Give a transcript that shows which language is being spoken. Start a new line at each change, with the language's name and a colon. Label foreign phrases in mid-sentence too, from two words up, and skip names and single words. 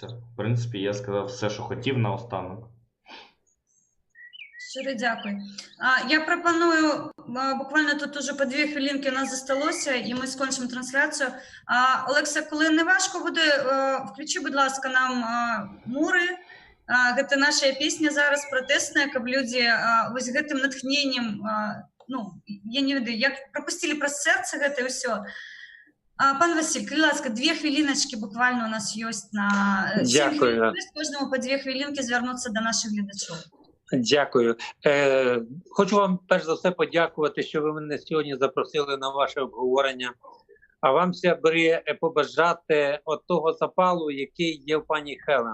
Ukrainian: В принципі, я сказав все, що хотів наостанок. Щиро дякую. Я пропоную, буквально тут уже по 2 хвилинки у нас зосталося, і ми скончимо трансляцію. Олекса, коли не важко буде, включи, будь ласка, нам «Мури».
Belarusian: Гэта наша песня зараз протестная, каб люди вось гэтым натхненнем, я не ведаю, як пропустили праз сэрца гэта і ўсё.
Ukrainian: Пан Василь,
Belarusian: калі ласка,
Ukrainian: 2 хвилиночки буквально у нас ёсць на 7 хвилин. Кожному по 2 хвилинки звернуться до наших глядачів. Дякую. Хочу вам перш за все подякувати, що ви мене сьогодні запросили на ваше обговорення. А вам, сябри, побажати от того запалу, який є в пані Хелен.